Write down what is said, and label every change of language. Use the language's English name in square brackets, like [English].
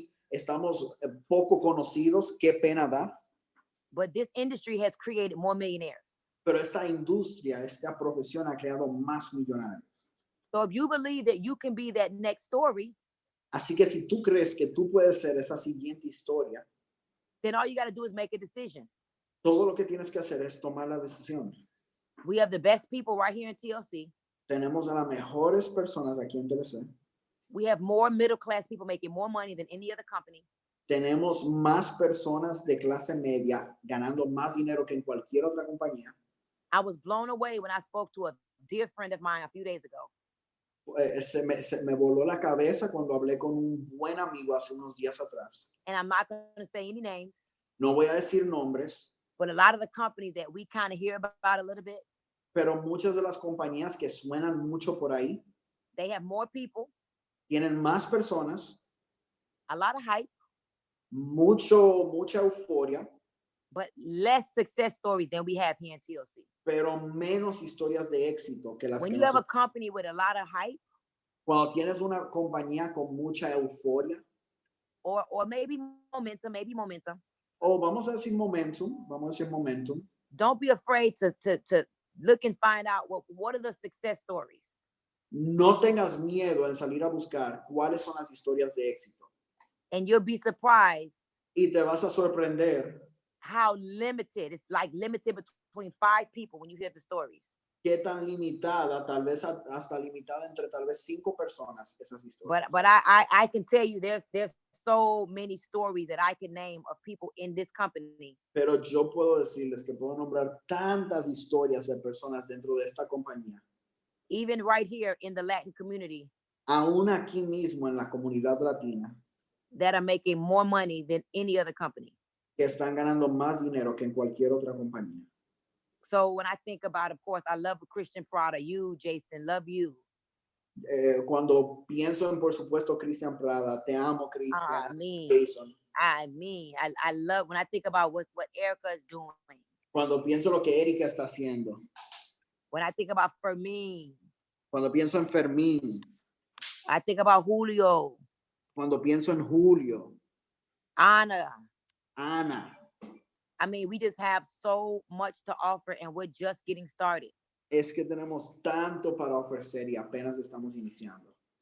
[Spanish] Estamos poco conocidos, qué pena da. [English] But this industry has created more millionaires. [Spanish] Pero esta industria, esta profesión ha creado más millonarios. [English] So if you believe that you can be that next story, [Spanish] Así que si tú crees que tú puedes ser esa siguiente historia, [English] then all you got to do is make a decision. [Spanish] todo lo que tienes que hacer es tomar la decisión. [English] We have the best people right here in TLC. [Spanish] Tenemos a las mejores personas aquí en TLC. [English] We have more middle class people making more money than any other company. [Spanish] Tenemos más personas de clase media ganando más dinero que en cualquier otra compañía. [English] I was blown away when I spoke to a dear friend of mine a few days ago. [Spanish] Se me voló la cabeza cuando hablé con un buen amigo hace unos días atrás. [English] And I'm not going to say any names, [Spanish] No voy a decir nombres, [English] but a lot of the companies that we kind of hear about a little bit, [Spanish] pero muchas de las compañías que suenan mucho por ahí [English] they have more people, [Spanish] tienen más personas, [English] a lot of hype, [Spanish] mucha euforia, [English] but less success stories than we have here in TLC. [Spanish] pero menos historias de éxito que las [English] When [Spanish] que [English] you have a [Spanish] nosotros. [English] company with a lot of hype, [Spanish] Cuando tienes una compañía con mucha euforia, [English] or maybe momentum, [Spanish] o vamos a decir momentum, [English] don't be afraid to look and find out what are the success stories. [Spanish] no tengas miedo en salir a buscar cuáles son las historias de éxito. [English] And you'll be surprised [Spanish] Y te vas a sorprender [English] how limited, it's like limited between 5 people when you hear the stories. [Spanish] qué tan limitada, tal vez hasta limitada entre tal vez 5 personas esas historias. [English] But I can tell you there's so many stories that I can name of people in this company [Spanish] Pero yo puedo decirles que puedo nombrar tantas historias de personas dentro de esta compañía, [English] even right here in the Latin community, [Spanish] aún aquí mismo en la comunidad latina, [English] that are making more money than any other company. [Spanish] que están ganando más dinero que en cualquier otra compañía. [English] So when I think about, of course, I love a Christian Prada, you, Jason, love you. [Spanish] Cuando pienso en, por supuesto, Christian Prada, te amo, Christian, Jason. [English] I love, when I think about what Erica is doing. [Spanish] Cuando pienso lo que Erika está haciendo. [English] When I think about Fermin. [Spanish] Cuando pienso en Fermín. [English] I think about Julio. [Spanish] Cuando pienso en Julio. Ana. [English] I mean, we just have so much to offer and we're just getting started. [Spanish] Es que tenemos tanto para ofrecer y apenas estamos iniciando.